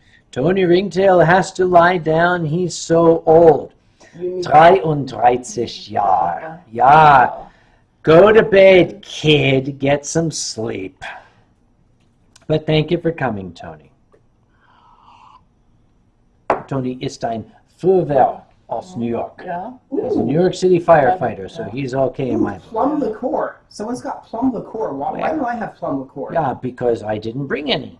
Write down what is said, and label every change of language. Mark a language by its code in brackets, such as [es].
[en] Tony Ringtail has to lie down. He's so old. 33 [de] Jahre. Ja. [en] Go to bed, kid. Get some sleep. But thank you for coming, Tony. [de] Tony ist ein Feuerwehr aus New York. Ja. [en] He's a New York City firefighter, so he's okay in my book. Plum liqueur. Someone's got plum liqueur. Why do I have plum liqueur? Yeah, because I didn't bring any.